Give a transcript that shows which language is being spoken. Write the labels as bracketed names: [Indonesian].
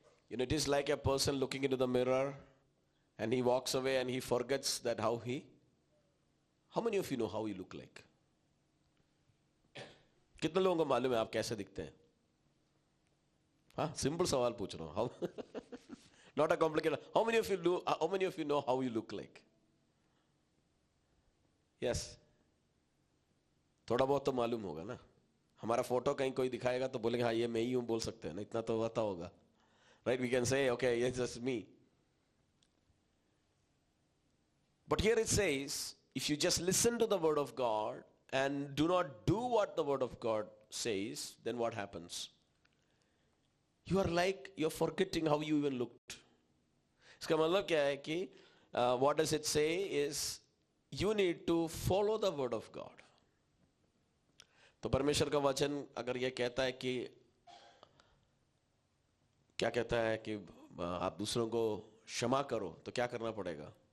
[English] You know, it is like a person looking into the mirror and he walks away and he forgets that how many of you know how you look like? [Hindi] कितने लोगों को मालूम है आप कैसे दिखते हैं? हाँ, सिंपल सवाल पूछ रहा हूँ। [English] How? Not a complicated. How many of you know how you look like? Yes. [Hindi] थोड़ा बहुत तो मालूम होगा ना। हमारा फोटो कहीं कोई दिखाएगा तो बोलेंगे हाँ ये मैं ही हूँ, बोल सकते हैं ना, इतना तो पता होगा, right? [English] We can say okay, it's just me. But here it says, if you just listen to the word of God and do not do what the word of God says, then what happens? You're forgetting how you even looked. [Hindi] इसका मतलब क्या है कि [English] what does it say is you need to follow the word of God. [Hindi] तो परमेश्वर का वचन अगर ये कहता है कि क्या कहता है कि आप दूसरों को क्षमा करो, तो क्या करना पड़ेगा?